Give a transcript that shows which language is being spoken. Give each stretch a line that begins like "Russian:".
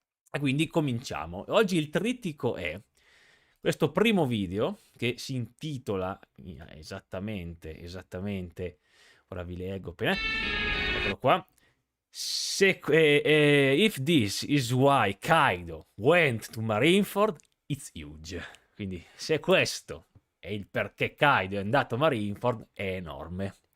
Italian: E quindi cominciamo. Oggi il trittico è questo primo video che si intitola esattamente, ora vi leggo appena, eccolo qua.
English: If this is why Kaido went to Marineford, it's huge.
Italian: Quindi se questo è il perché Kaido è andato a Marineford, è enorme.